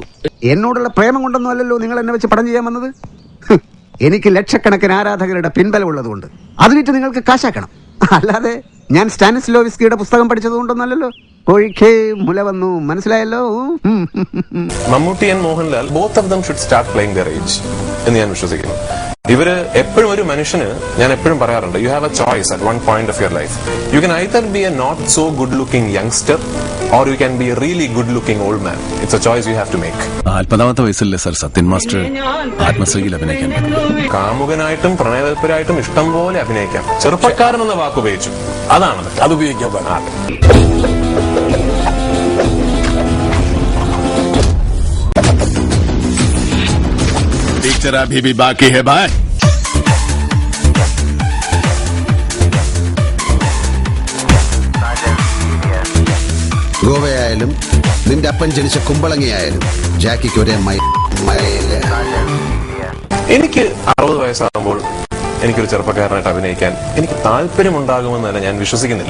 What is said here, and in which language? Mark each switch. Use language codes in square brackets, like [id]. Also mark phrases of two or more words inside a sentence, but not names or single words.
[ml] എന്നോടുള്ള പ്രേമം കൊണ്ടൊന്നും അല്ലല്ലോ നിങ്ങൾ എന്നെ വെച്ച് പടം ചെയ്യാൻ വന്നത്. എനിക്ക് ലക്ഷക്കണക്കിന് ആരാധകരുടെ പിൻബലം ഉള്ളതുകൊണ്ട് അത് വിറ്റ് നിങ്ങൾക്ക് കാശാക്കണം. അല്ലാതെ ഞാൻ സ്റ്റാനിസ്ലോവിസ്കിയുടെ പുസ്തകം പഠിച്ചതുകൊണ്ടൊന്നല്ലല്ലോ. കോഴിക്കേ മുല വന്നു, മനസ്സിലായല്ലോ. [en] Mammootty and Mohanlal, both of them should start playing their age [ml] എന്ന് ഞാൻ വിശ്വസിക്കുന്നു. ഇവര് എപ്പോഴും, ഒരു മനുഷ്യന് ഞാൻ എപ്പോഴും പറയാറുണ്ട്, [en] You have a choice at one point of your life. You can either be a not so good looking youngster or you can be a really good looking old man. It's a choice you have to make. [ml] 40ാമത്തെ വയസ്സിലല്ലേ സർ സത്യൻ മാസ്റ്റർ ആത്മശ്രീയിൽ അഭിനയിക്കാൻ? കാമുകനായിട്ടും പ്രണയതൽപരായിട്ടും ഇഷ്ടം പോലെ അഭിനയിക്കാം. ചെറുപ്പക്കാരൻ എന്ന വാക്ക് ഉപയോഗിച്ചു, അതാണ് അത് ഉപയോഗിക്കാൻ പാടില്ല. [hi] पिक्चर अभी भी बाकी है भाई. [ml] ഗോവയായാലും നിന്റെ അപ്പൻ ജനിച്ച കുമ്പളങ്ങിയായാലും ജാക്കിക്ക് ഒരേ മഴയില്ല. എനിക്ക് 60 വയസ്സാകുമ്പോൾ എനിക്കൊരു ചെറുപ്പക്കാരനായിട്ട് അഭിനയിക്കാൻ എനിക്ക് താല്പര്യമുണ്ടാകുമെന്ന് തന്നെ ഞാൻ വിശ്വസിക്കുന്നില്ല.